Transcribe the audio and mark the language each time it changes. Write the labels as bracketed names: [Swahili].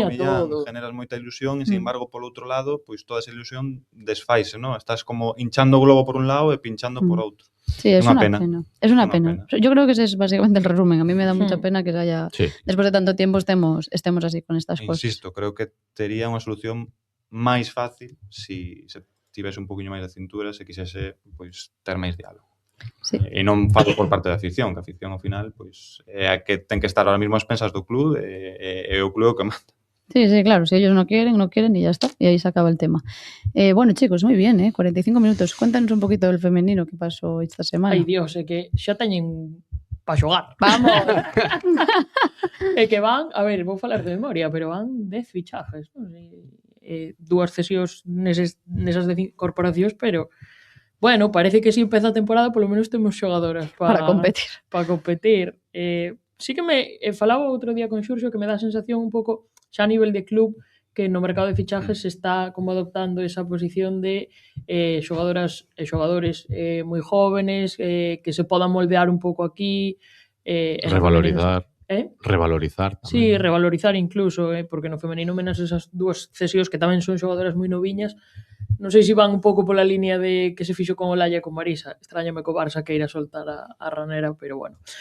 [Galician] empaña Millán, todo. generas moita ilusión e, sin Mm. embargo, polo outro lado, pois toda esa ilusión desfaise, ¿no? Estás como hinchando o globo por un lado e pinchando por outro. [Spanish] Sí, es una pena. Es una pena. Yo creo que ese es básicamente el resumen. A mí me da mucha pena que se haya, después de tanto tiempo estemos así con estas cosas. [Galician] Insisto, creo que tería unha solución máis fácil se tivese un poquinho máis de cintura, se quixese pois ter máis diálogo. [Spanish] Sí. [Galician] E non falo por parte da afición, que a afición ao final pois é a que ten que estar [Spanish] ahora mismo [Galician] ás pensas do club e o club que manda. [Spanish] Sí, claro, si ellos no quieren y ya está, y ahí se acaba el tema. Bueno, chicos, muy bien, 45 minutos. Cuéntanos un poquito del femenino que pasó esta semana. [Galician] Ai, Dios, é que xa teñen pa xogar. [Spanish] Vamos. [Galician] É que van, a ver, vou falar de memoria, pero van 10 fichajes, non? Dúas cesións nesas corporacións, pero bueno, parece que si empeza a temporada polo menos temos xogadoras para competir. Para competir. Sí que me falaba outro día con Xurxo que me dá a sensación un pouco xa a nivel de club que no mercado de fichajes se está como adoptando esa posición de xogadoras e xogadores moi jóvenes que se podan moldear un pouco aquí. Revalorizar. Revalorizar tamén. Sí, revalorizar incluso, porque no femenino menos esas dúas cesións que tamén son xogadoras moi noviñas. Non sei se van un pouco pola línea de que se fixo con Olaya e con Marisa. Extrañame co Barça que irá soltar a Ranera, pero bueno.